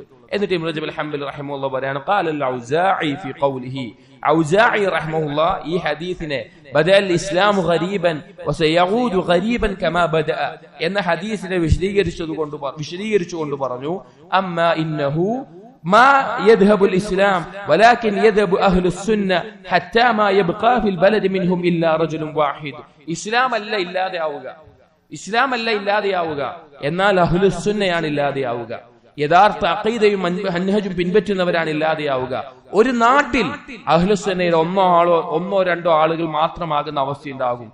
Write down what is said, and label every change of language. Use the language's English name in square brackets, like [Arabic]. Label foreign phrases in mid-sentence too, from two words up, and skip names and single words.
[Malayalam] എന്നിട്ട് ഇബ്നു റജബ് അൽ ഹംബലി റഹിമഹുല്ലാഹ് പറയാണ്, [Arabic] قال الأوزاعي في قوله, [Malayalam] ഔസാഇ റഹിമഹുല്ലാഹ് ഈ ഹദീസിനെ [Arabic] بدأ الإسلام غريبا وسيعود غريبا كما بدأ [Malayalam] എന്ന ഹദീസിനെ വിശദീകരിച്ചുകൊണ്ട് പറഞ്ഞു, [Arabic] أما إنه ما يذهب الإسلام ولكن يذهب أهل السنة حتى ما يبقى في البلد منهم إلا رجل واحد. [Malayalam] ഇസ്ലാം അല്ല ഇല്ലാതെയാവുക, എന്നാൽ അഹ്ലുസ് സുന്നയാണ് ഇല്ലാതെയാവുക. യഥാർത്ഥ അഖീദയും മൻഹജും പിൻപറ്റുന്നവരാണ് ഇല്ലാതെയാവുക. ഒരു നാട്ടിൽ അഹ്ലുസുന്നയിൽ ഒന്നോ രണ്ടോ ആളുകൾ മാത്രമാകുന്ന അവസ്ഥയുണ്ടാകും.